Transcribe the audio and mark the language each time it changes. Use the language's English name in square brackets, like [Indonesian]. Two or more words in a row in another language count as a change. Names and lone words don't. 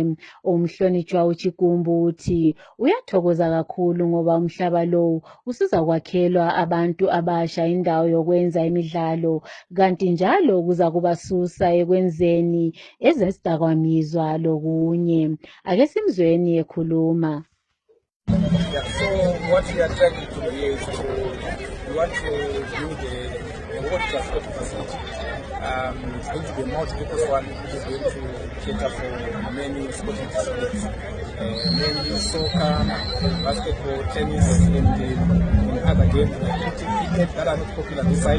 [North Ndebele] Umhlonitshwa uChigumbu uthi uyathokoza kakhulu ngoba umhlaba lo usiza kwakhelwa abantu abasha indawo yokwenza imidlalo, kanti njalo kuza kubasusa ekwenzeni ezesidakamizwa lokunye. Ake simzweni ekhuluma. [English] Yeah, so what we are trying to do is we want to build a water transport facility. It's going to be a multi-purpose one, which is going to cater for many sporting disciplines, mainly soccer, basketball, tennis, and other games like cricket that are not popular this side.